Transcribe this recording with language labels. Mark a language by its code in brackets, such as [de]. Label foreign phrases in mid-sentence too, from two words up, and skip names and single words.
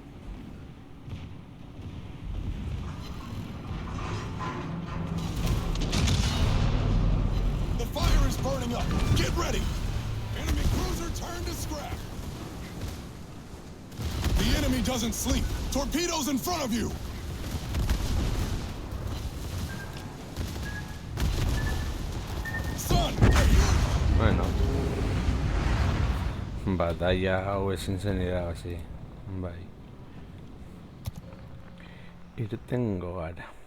[en] The fire is burning up. Get ready. Enemy cruiser turned to scrap. The enemy doesn't sleep. Torpedoes in front of you. [eu] Bueno, bataia hau ezin zen irabazi, bai. Irtengo gara.